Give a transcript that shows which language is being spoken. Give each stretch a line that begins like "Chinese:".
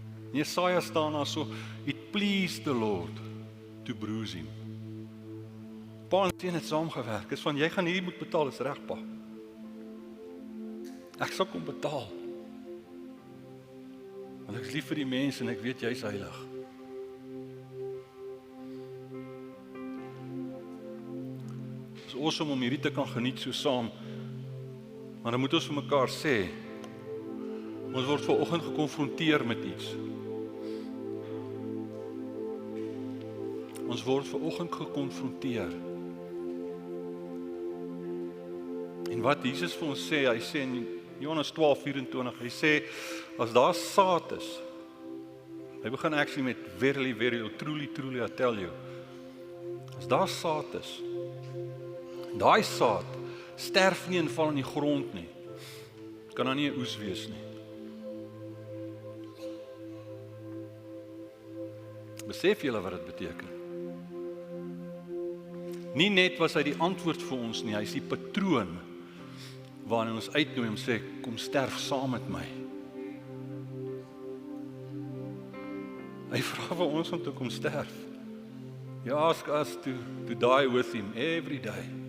Afrikaans: In Jesaja staan daar so,
English: it pleased the Lord to bruise him.
Afrikaans: Pa en seun het saamgewerk. Is van, jy gaan hierdie moet betaal, is reg, pa. Ek sal kom betaal. Want ek is lief vir die mense en ek weet jy is heilig. Het is awesome om hierdie te kan geniet so saam. Maar dan moet ons vir mekaar sê, ons word vanoggend gekonfronteer met iets. Ons word vanoggend gekonfronteer. En wat Jesus vir ons sê, hy sê in Johannes 12:24, hy sê, as daar saad is, hy begin actually met
English: verily, verily, truly, truly, I tell you,
Afrikaans: as daar saad is, daai saad sterf nie en val in die grond nie, kan daar nie 'n oes wees nie. Besef julle wat dit beteken? Nie net was hy die antwoord vir ons nie, hy is die patroon waarin ons uitnooi en sê, kom sterf saam met my. Hy vra vir ons om te kom sterf.
English: He asks us to die with him every day.